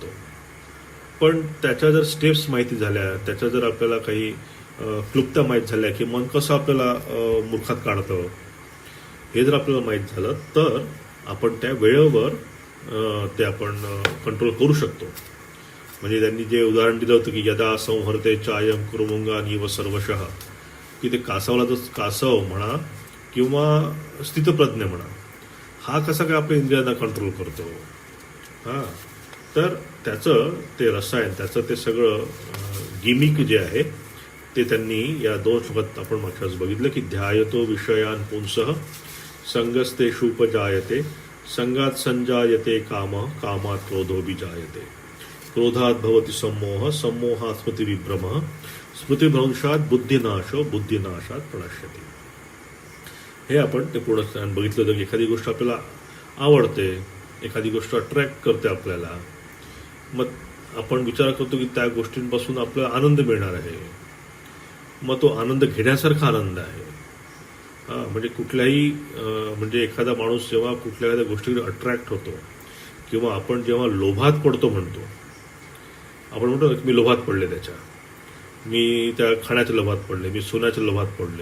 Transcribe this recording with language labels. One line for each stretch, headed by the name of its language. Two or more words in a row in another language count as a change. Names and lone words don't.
Marathi: पण त्याच्या जर स्टेप्स माहिती झाल्या, त्याच्या जर आपल्याला काही क्लुप्त्या माहीत झाल्या की मन कसं आपल्याला मूर्खात काढतं, हे जर आपल्याला माहीत झालं तर आपण त्या वेळेवर ते आपण कंट्रोल करू शकतो. म्हणजे त्यांनी जे उदाहरण दिलं होतं की
Sanskrit: यदा संहरते चायम कुरुमुंगानी व सर्वशः,
Marathi: की ते कासवाला जर कासव म्हणा किंवा स्थितप्रज्ञ म्हणा, हा कसा काय आपल्या इंद्रियांना कंट्रोल करतो. हां, तर त्याचं ते रसायन, त्याचं ते सगळं गिमिक जे आहे ते त्यांनी या 2 श्लोकात आपण मागच्या वेळेस बघितलं की
Sanskrit: ध्यायतो विषयान पुंसः संगस्तेषुपजायते संगात संजायते काम कामात क्रोधोऽपि जायते क्रोधात भवति सम्मोह सम्मोहात् स्मृतिविभ्रमः स्मृतिभ्रंशात बुद्धिनाशो बुद्धिनाशात प्रणश्यते.
Marathi: हे आपण ते पूर्ण बघितलं होतं की एखादी गोष्ट आपल्याला आवडते, एखादी गोष्ट अट्रॅक्ट करते आपल्याला, मग आपण विचार करतो की त्या गोष्टींपासून आपल्याला आनंद मिळणार आहे. मग तो आनंद घेण्यासारखा आनंद आहे. हां, म्हणजे कुठल्याही म्हणजे एखादा माणूस जेव्हा कुठल्या एखाद्या गोष्टीकडे अट्रॅक्ट होतो किंवा आपण जेव्हा लोभात पडतो म्हणतो, आपण म्हणतो की मी लोभात पडले, मी त्या खाण्याच्या लोभात पडले, मी सोन्याच्या लोभात पडले.